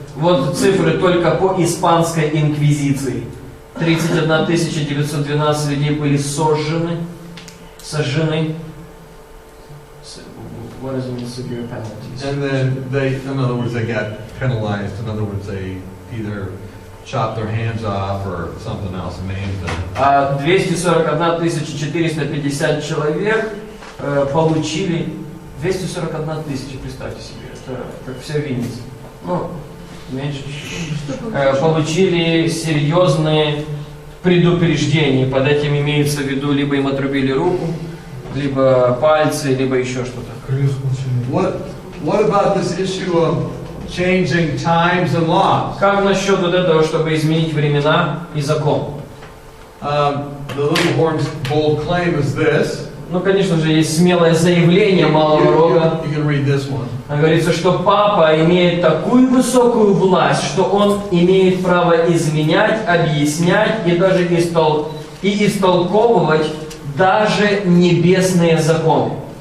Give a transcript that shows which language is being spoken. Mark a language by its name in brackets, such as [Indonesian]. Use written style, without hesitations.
[Russian] Вот цифры только по испанской инквизиции. 31 912 людей были сожжены. [English] What is the severe penalties? and then in other words, they got penalized. In other words, they either chopped their hands off or something else, maimed them. [Russian] А 241 450 человек получили 241 тысяча, представьте себе. что как все Винница. Ну, меньше. Получили серьезные предупреждения. Под этим имеется в виду, либо им отрубили руку, либо пальцы, либо еще что-то. [English] What about this issue of changing times and laws? [Russian] Как насчет вот этого, чтобы изменить времена и закон? [English] The little horn's bold claim is this. [Russian] Ну, конечно же, есть смелое заявление малого рога. [English] You can read this one. [Russian] Говорится, что папа имеет такую высокую власть, что он имеет право изменять, объяснять и даже истолковывать даже небесные законы.